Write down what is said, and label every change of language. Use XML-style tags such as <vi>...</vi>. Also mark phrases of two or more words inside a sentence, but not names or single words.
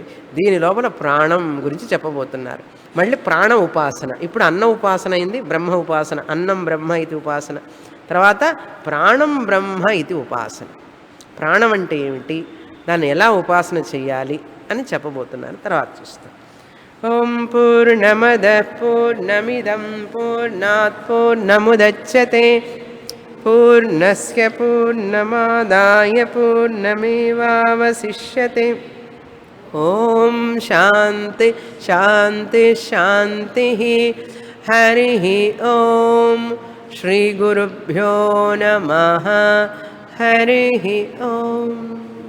<te>దీని లోపల ప్రాణం గురించి చెప్పబోతున్నారు. మళ్ళీ ప్రాణ ఉపాసన. ఇప్పుడు అన్న ఉపాసన అయింది, బ్రహ్మ ఉపాసన. అన్నం బ్రహ్మ ఇది ఉపాసన. తర్వాత ప్రాణం బ్రహ్మ ఇది ఉపాసన. ప్రాణం అంటే ఏమిటి, దాన్ని ఎలా ఉపాసన చేయాలి అని చెప్పబోతున్నారు. తర్వాత చూస్తాం.</te> <sa>ఓం పూర్ణమద పూర్ణమిదం పూర్ణాత్ పూర్ణముదచ్యతే పూర్ణస్య పూర్ణమాదాయ పూర్ణమేవావశిష్యతే. ఓం శాంతి శాంతి శాంతి. హరి ఓం. శ్రీ గురుభ్యో నమః. హరి ఓం.</sa>